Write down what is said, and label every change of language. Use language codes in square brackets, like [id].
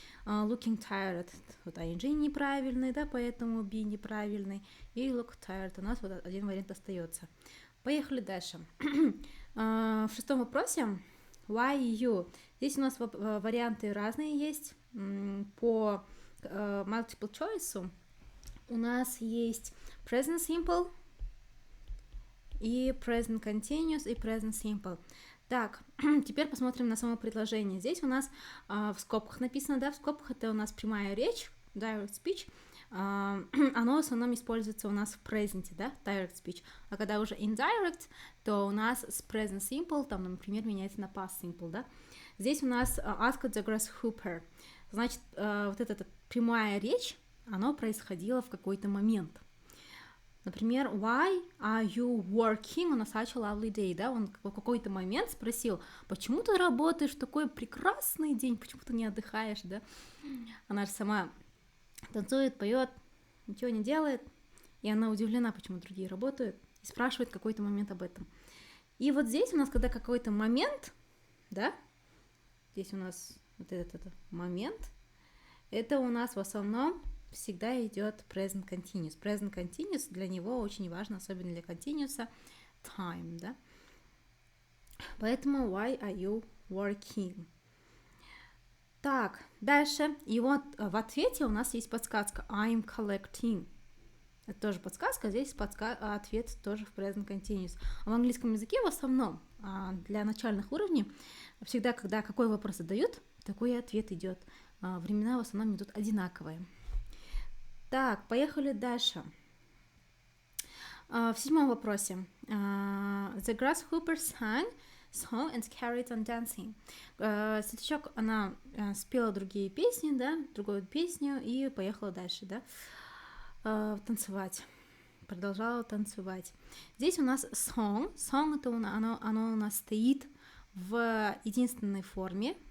[ru] Looking tired, вот ing неправильный, да, поэтому be неправильный. И look tired, у нас вот один вариант остается. Поехали дальше. В шестом вопросе why you. Здесь у нас варианты разные есть. По multiple choice у нас есть present simple и present continuous и present simple. Так, теперь посмотрим на само предложение. Здесь у нас в скобках написано, да, в скобках это у нас прямая речь, direct speech. Оно в основном используется у нас в present, да, direct speech. А когда уже indirect, то у нас с present simple, там, например, меняется на past simple, да. Здесь у нас [en] asked the grasshopper. [ru] Значит, вот эта прямая речь, оно происходило в какой-то момент. [en] Например, why are you working on such a lovely day? [ru] Да, он в какой-то момент спросил, почему ты работаешь в такой прекрасный день, почему ты не отдыхаешь, да? Она же сама танцует, поет, ничего не делает, и она удивлена, почему другие работают, и спрашивает в какой-то момент об этом. И вот здесь у нас, когда какой-то момент, да, здесь у нас вот этот момент, это у нас в основном всегда идет present continuous. Present continuous для него очень важно, особенно для continuous, time, да. Поэтому [en] why are you working? [ru] Так, дальше. И вот в ответе у нас есть подсказка [en] I'm collecting. [ru] Это тоже подсказка, здесь ответ тоже в present continuous. А в английском языке в основном для начальных уровней всегда, когда какой вопрос задают, такой ответ идет. Времена в основном идут одинаковые. Так, поехали дальше. В седьмом вопросе. [en] The grasshopper sang song and carried on dancing. [ru] Светлячок, она спела другие песни, да, другую песню и поехала дальше, да, танцевать. Продолжала танцевать. Здесь у нас song. Song это оно у нас стоит в единственной форме,